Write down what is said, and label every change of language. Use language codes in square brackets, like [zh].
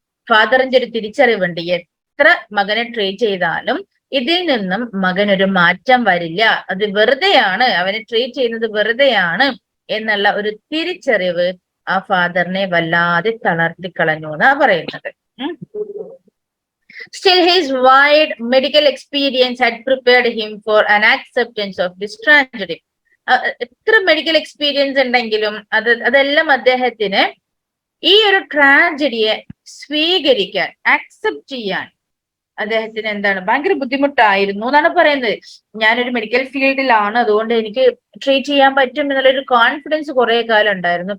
[ml] ഫാദറിന്റെ ഒരു തിരിച്ചറിവുണ്ട്, എത്ര മകനെ ട്രെയിൻ ചെയ്താലും ഇതിൽ നിന്നും മകനൊരു മാറ്റം വരില്ല, അത് വെറുതെയാണ്, അവനെ ട്രെയിൻ ചെയ്യുന്നത് വെറുതെയാണ് എന്നുള്ള ഒരു തിരിച്ചറിവ് ആ ഫാദറിനെ വല്ലാതെ തളർത്തിക്കളഞ്ഞു എന്നാ പറയുന്നത്. [en] Still, his wide medical experience had prepared him for an acceptance of this tragedy. [ml] എത്ര മെഡിക്കൽ എക്സ്പീരിയൻസ് ഉണ്ടെങ്കിലും അതെല്ലാം അദ്ദേഹത്തിന് ഈ ഒരു ട്രാജഡിയെ സ്വീകരിക്കാൻ, ആക്സെപ്റ്റ് ചെയ്യാൻ അദ്ദേഹത്തിന് എന്താണ്, ഭയങ്കര ബുദ്ധിമുട്ടായിരുന്നു എന്നാണ് പറയുന്നത്. ഞാനൊരു മെഡിക്കൽ ഫീൽഡിലാണ്, അതുകൊണ്ട് എനിക്ക് ട്രീറ്റ് ചെയ്യാൻ പറ്റും എന്നുള്ളൊരു കോൺഫിഡൻസ് കുറെ കാലം ഉണ്ടായിരുന്നു.